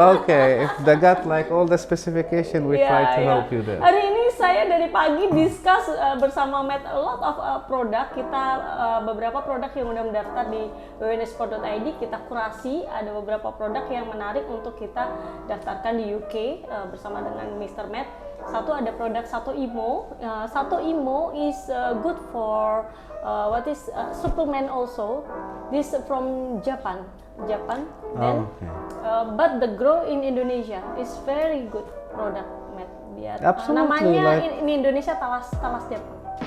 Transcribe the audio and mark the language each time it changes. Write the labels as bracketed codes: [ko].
[en] Okay, if they got like all the specification, we try to help you there. [id] Hari ini saya dari pagi discuss bersama Matt [en] a lot of [id] produk. Kita beberapa produk yang udah mendaftar di www.nexport.id kita kurasi. Ada beberapa produk yang menarik untuk kita daftarkan di UK bersama dengan Mr. Matt. Satu ada produk Sato Imo. [en] Sato Imo is good for supplement also. This from Japan. Then, but the grow in Indonesia is very good product, Matt. [id] Namanya [en] in Indonesia [id] talas Jepang.